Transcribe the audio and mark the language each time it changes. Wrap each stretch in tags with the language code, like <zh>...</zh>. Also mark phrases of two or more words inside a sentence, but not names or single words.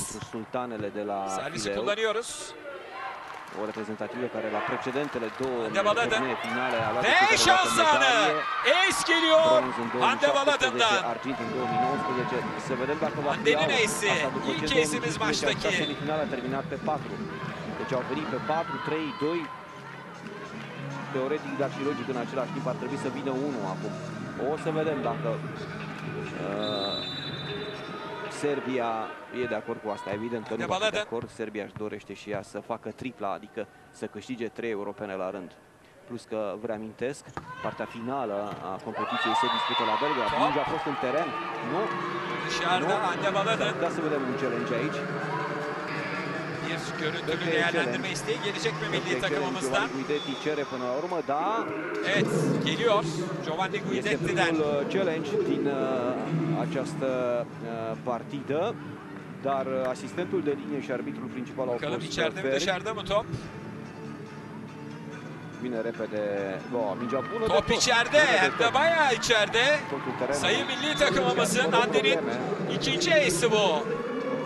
<ro>pentru sultanele de la</ro> <tr>Servisi</tr> <ro>Fileu.</ro> <tr>kullanıyoruz.</tr> <ro>O reprezentativă care la precedentele două</ro> <tr>Baladın.</tr> <ro>turnee finale a luat de</ro> <tr>Ve</tr> <ro>fiecare dată</ro> <tr>şans anı.</tr> <ro>medalie.</ro> <tr>Ace geliyor.</tr> <ro>Bronz în</ro> <tr>Hande</tr> <ro>2017,</ro> <tr>Baladın'dan.</tr> <ro>argint în 2019. Să vedem dacă va fi</ro> <tr>Hande'nin</tr> <ro>aur.</ro> <tr>ace'i.</tr> <ro>Asta după ce</ro> <tr>İlk ace'imiz</tr> <ro>2015</ro> <tr>maçtaki.</tr> <ro>semifinala a terminat pe 4. Deci au venit pe 4, 3, 2. Teoretic, dar și logic în același timp ar trebui să vină 1 acum. O să vedem dacă Serbia e de acord cu asta. Evident că nu va fi de acord. Serbia își dorește și ea să facă tripla, adică să câștige 3 europene la rând. Plus că, vă reamintesc, partea finală a competiției se dispută la Belgrad. Mingea a fost în teren. Nu?</ro> <tr>Dışarıda Hande Baladın.</tr> <ro>Da, să vedem un challenge aici.</ro> <tr>Bir görüntülü değerlendirme isteği gelecek mi milli takımımızdan?</tr> <ro>Giovanni Guidetti cere până la urmă, da.</ro> <tr>Evet, geliyor.</tr> <ro>Giovanni Este</ro> <tr>Guidetti'den.</tr> <ro>primul challenge din această partidă, dar asistentul de linie și arbitrul principal au</ro> <tr>Bakalım</tr> <ro>fost</ro> <tr>içeride mi</tr> <ro>fermi.</ro> <tr>dışarıda mı top?</tr> <ro>Vine repede. Mingea bună</ro> <tr>Top içeride, hem de bayağı içeride.</tr> <ro>Totul teren.</ro> <tr>Sayı milli takımımızın Hande'nin ikinci ace'i bu.</tr>